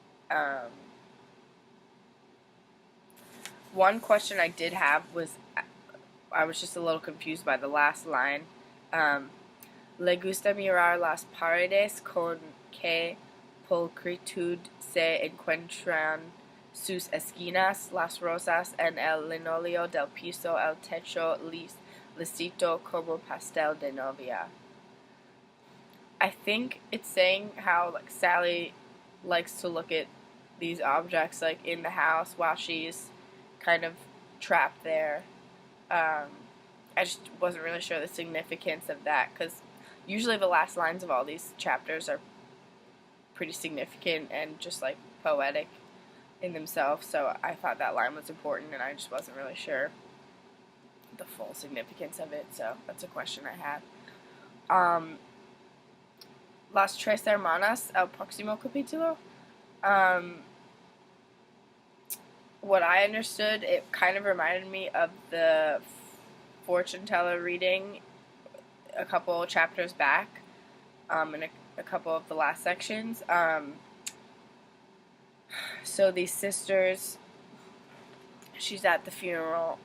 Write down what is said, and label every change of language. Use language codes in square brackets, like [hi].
[en] Um, One question I did have was, I was just a little confused by the last line. [es] Le gusta mirar las paredes con que pulcritud se encuentran sus esquinas, las rosas en el linóleo del piso, el techo lisito como pastel de novia. [en] I think it's saying how, like, Sally likes to look at these objects, like, in the house while she's kind of trapped there. I just wasn't really sure the significance of that, because usually the last lines of all these chapters are pretty significant and just, like, poetic in themselves, so I thought that line was important, and I just wasn't really sure the full significance of it, so that's a question I had. [es] Las Tres Hermanas, el próximo capítulo. [en] What I understood, it kind of reminded me of the fortune teller reading a couple chapters back, in a couple of the last sections. So these sisters, she's at the funeral.